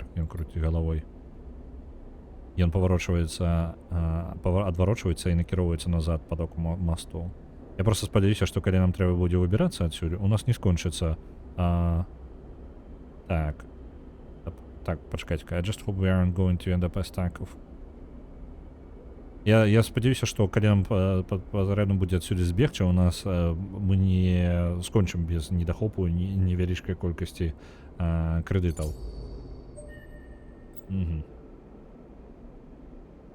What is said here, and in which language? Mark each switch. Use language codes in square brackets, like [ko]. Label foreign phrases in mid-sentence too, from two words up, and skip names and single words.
[be] Ён круціць галавой. Ён адварочваецца і накіроўваецца назад па доку масту. Я просто спадзяюся, што калі нам трэба будзе выбірацца адсюль, у нас не скончыцца. Так, пачакайце. [en] I just hope we aren't going to end up as stack of... [be] Я спадзяюся, што калі нам пазарядна будзе адсюль збегчы, у нас мы не скончым без недахопу невялічкай колькасці крэдытаў.